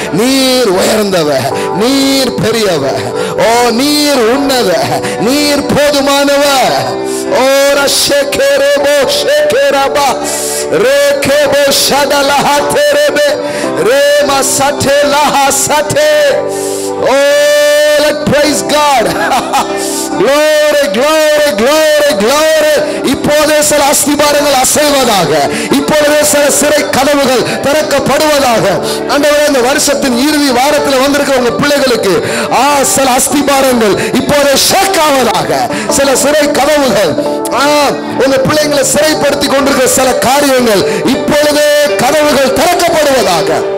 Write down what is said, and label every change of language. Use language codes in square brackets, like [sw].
[ta] நீர் உயர்ந்தவர், நீர் பெரியவர், ஓ நீர் உன்னதர், நீர் போதுமானவர். ஓ ரஷேகேரபோ ஷேகேரபா ரேகேபோ ஷடலஹா தேரபே rhema சட்டே லஹா சட்டே. [en] Oh, let praise God. Glory, glory, glory, glory. [ta] இப்போது இப்பொழுதே சில அஸ்திபாரங்கள் அசைவதாக, இப்பொழுதே சில சிறை கதவுகள் திறக்கப்படுவதாக. ஆண்டவரே, இந்த வருஷத்தின் இறுதி வாரத்தில் வந்திருக்கிற உங்க பிள்ளைகளுக்கு சில அஸ்திபாரங்கள் இப்போதே ஷேக் ஆவதாக. சில சிறை கதவுகள், உங்க பிள்ளைங்களை சிறைப்படுத்தி கொண்டிருக்கிற சில காரியங்கள் இப்பொழுதே கதவுகள் திறக்கப்படுவதாக.